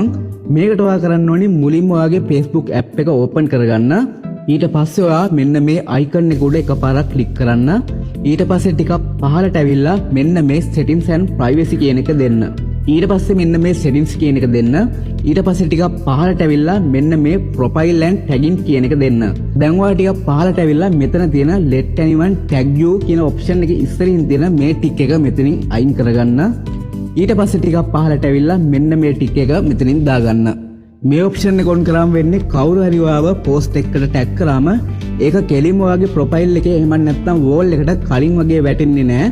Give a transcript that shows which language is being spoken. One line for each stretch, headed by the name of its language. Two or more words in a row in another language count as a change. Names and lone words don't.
Sinhala: මේකට ඔයා කරන්න ඕනේ මුලින්ම ඔයාගේ Facebook app එක ඕපන් කරගන්න. ඊට පස්සේ ඔයා මෙන්න මේ icon එක උඩ එකපාරක් ක්ලික් කරන්න. ඊට පස්සේ ටිකක් පහළට ඇවිල්ලා මෙන්න මේ
English: settings and privacy
Sinhala: කියන එක දෙන්න. ඊට පස්සේ මෙන්න මේ settings කියන එක දෙන්න. ඊට පස්සේ ටිකක් පහළට ඇවිල්ලා මෙන්න මේ
English: profile and tagging
Sinhala: කියන එක දෙන්න. දැන් ඔයා ටිකක් පහළට ඇවිල්ලා මෙතන තියෙන
English: let anyone tag you
Sinhala: කියන option එකේ ඉස්සරින් තියෙන මේ tick එක මෙතනින් අයින් කරගන්න. ඊට පස්සේ ටිකක් පහළට ඇවිල්ලා මෙන්න මේ tick එක මෙතනින් දාගන්න. මේ option එක on කරාම වෙන්නේ කවුරු හරි ඔයාව post එකකට tag කරාම ඒක කෙලින්ම ඔයාගේ profile එකේ එහෙම නැත්නම් wall එකට කලින් වගේ වැටෙන්නේ නැහැ.